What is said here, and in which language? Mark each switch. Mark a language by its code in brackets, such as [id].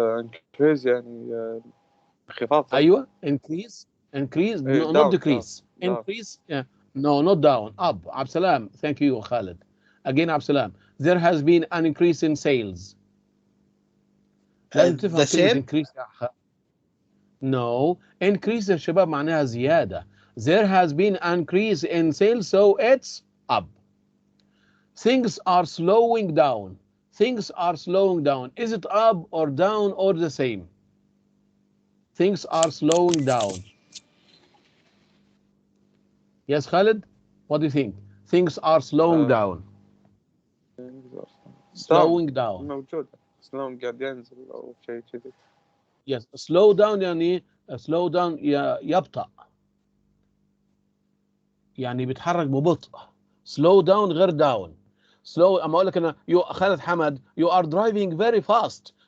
[ar] increase يعني انخفاض. أيوة [en] increase no, not decrease. Increase no, not down. Up. Abdul Salam. Thank you Khalid. Again Abdul Salam. There has been an increase in sales. [ar] لازم تفهم كلمة increase يا أخي. [en] No, increase [ar] يا شباب معناها زيادة. [en] There has been an increase in sales, so it's up. Things are slowing down. Things are slowing down. Is it up or down or the same? Things are slowing down. Yes, Khalid? What do you think? Things are slowing down. Slowing down. [ar] موجود. slowing قاعد ينزل أو شيء كذي. [en] Yes, slow down يعني slow down يبطأ. [ar] يعني بيتحرك ببطء. [en] Slow down غير down. Slow [ar] أما أقول لك أنا [en] Khalid Hamad you are driving very fast.